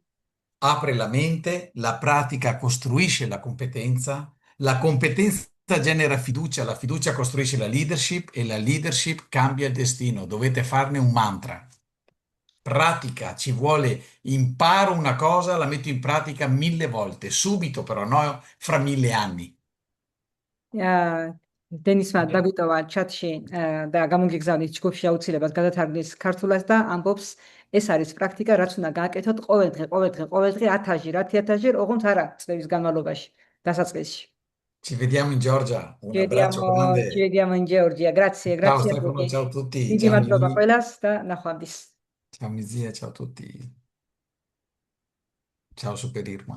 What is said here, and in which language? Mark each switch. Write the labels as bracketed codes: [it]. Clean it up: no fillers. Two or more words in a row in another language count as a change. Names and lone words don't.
[it] apre la mente, la pratica costruisce la competenza genera fiducia, la fiducia costruisce la leadership e la leadership cambia il destino. Dovete farne un mantra. Pratica, ci vuole, imparo una cosa, la metto in pratica 1000 volte, subito però, no fra 1000 anni. [ka] დენისმა დაგვიტოვა ჩატში და გამოგიგზავნით ჯგუფში აუცილებლად გადათარგმნის ქართულად და ამბობს ეს არის პრაქტიკა, რაც უნდა გააკეთოთ ყოველდღე 1000-ი, ოღონდ არა წლების განმავლობაში, დასაწყისში. [it] Ci vediamo in Georgia. Un Ci abbraccio vediamo, ci grande. vediamo in Georgia. Grazie, Ciao grazie a Stefano, tutti. ciao a tutti. [ka] დიდი [it] Ciao [ka] მადლობა [it] Mizia. [ka] ყველას და ნახვამდის. [it] Ciao Mizia, ciao a tutti. Ciao Super Irma.